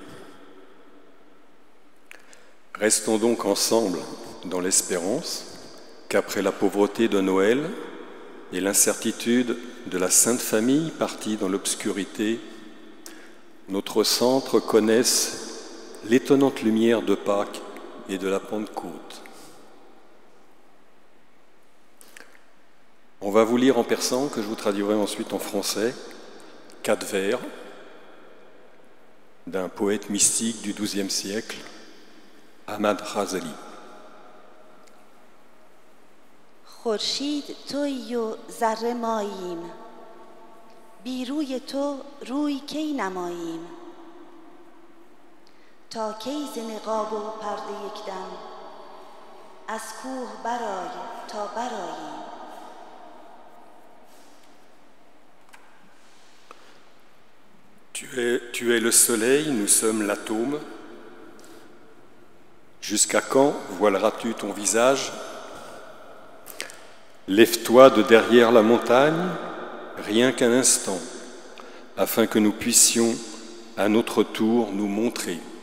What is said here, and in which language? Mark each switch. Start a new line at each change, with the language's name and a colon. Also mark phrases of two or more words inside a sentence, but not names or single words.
French: Restons donc ensemble dans l'espérance qu'après la pauvreté de Noël et l'incertitude de la Sainte Famille partie dans l'obscurité, notre centre connaisse l'étonnante lumière de Pâques et de la Pentecôte. On va vous lire en persan, que je vous traduirai ensuite en français, 4 vers d'un poète mystique du XIIe siècle, Ahmad Ghazali.
Persian: خورشید تویی و ذره ماییم بی روی تو روی کی نماییم تا کی ز نقاب و پرده یکدم از کوه برآی تا برآییم
French: Tu es le soleil, nous sommes l'atome. Jusqu'à quand voileras-tu ton visage? Lève-toi de derrière la montagne, rien qu'un instant, afin que nous puissions à notre tour nous montrer.